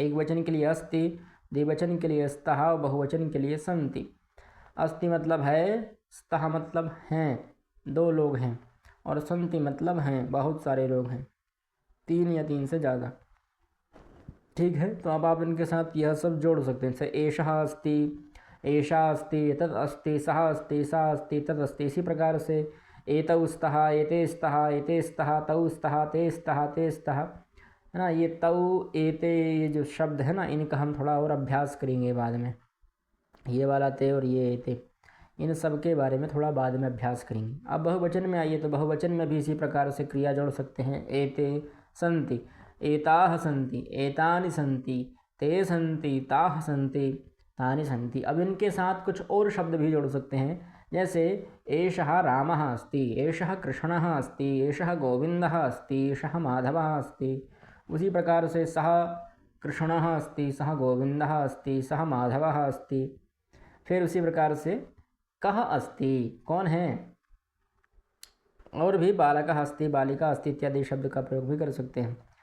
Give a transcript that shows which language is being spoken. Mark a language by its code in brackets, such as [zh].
[hi] एक वचन के लिए अस्ति, द्विवचन के लिए स्तः और बहुवचन के लिए सन्ति। अस्ति मतलब है, स्तः मतलब हैं, दो लोग हैं, और सन्ति मतलब हैं, बहुत सारे लोग हैं, 3 या 3 से ज़्यादा। ठीक है, तो अब आप इनके साथ यह सब जोड़ सकते हैं। [sa] जैसे एषः अस्ति, एषा अस्ति, तत् अस्ति, सः अस्ति, सा अस्ति, तत् अस्ति। [hi] इसी प्रकार से [sa] एतौ स्तः, एते स्तः, एते स्तः, तौ स्तः, ते स्तः, ते स्तः, [hi] है ना। ये तौ, एते, ये जो शब्द है ना, इनका हम थोड़ा और अभ्यास करेंगे बाद में। ये वाला ते और ये एते, इन सब के बारे में थोड़ा बाद में अभ्यास करेंगे। अब बहुवचन में आइए, तो बहुवचन में भी इसी प्रकार से क्रिया जोड़ सकते हैं। [sa] एते सन्ति, एताः सन्ति, एतानि सन्ति, ते सन्ति, ताः सन्ति, तानि सन्ति। [hi] अब इनके साथ कुछ और शब्द भी जोड़ सकते हैं, जैसे [sa] एषः रामः अस्ति, एषः कृष्णः अस्ति, एषः गोविन्दः अस्ति, एषः माधवः अस्ति। [hi] उसी प्रकार से [sa] सः कृष्णः अस्ति, सः गोविन्दः अस्ति, सः माधवः अस्ति। [hi] फिर उसी प्रकार से [sa] कः अस्ति, [hi] कौन है, और भी [sa] बालकः अस्ति, बालिका अस्ति [hi] इत्यादि शब्द का प्रयोग भी कर सकते हैं।